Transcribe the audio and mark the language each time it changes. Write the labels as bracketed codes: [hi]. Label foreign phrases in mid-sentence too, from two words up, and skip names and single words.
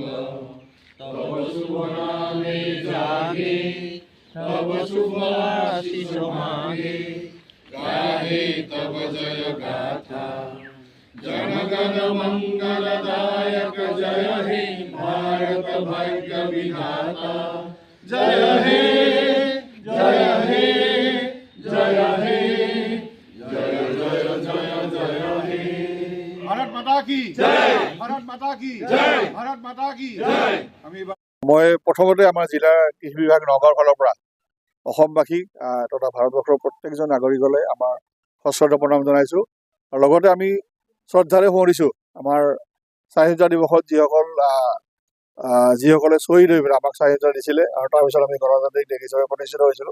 [bn] তব শুভ নামে জাগে তব শুভ আশিস মাগে গাহে তব জয় গাথা জনগণ মঙ্গলদায়ক জয় হে ভারত ভাগ্য বিধাতা জয় হে জয় হে জয় হে জয় জয় জয় জয় হে [hi] भारत माता की जय भारत माता की जय भारत माता की जय [as] মই প্ৰথমতে আমাৰ জিলাৰ কৃষি বিভাগ নগাঁৱৰ ফালৰ পৰা অসমবাসীক তথা ভাৰতবৰ্ষৰ প্ৰত্যেকজন নাগৰিকলৈ আমাৰ সশ্ৰদ্ধ প্ৰণাম জনাইছোঁ। আৰু লগতে আমি শ্ৰদ্ধাৰে সোঁৱৰিছোঁ আমাৰ স্বাধীনতা দিৱসত যিসকলে শ্বহীদ হৈ পেলাই আমাক স্বাধীনতা দিছিলে আৰু তাৰপিছত আমি গণতান্ত্ৰিক দেশ হিচাপে প্ৰতিষ্ঠিত হৈছিলোঁ।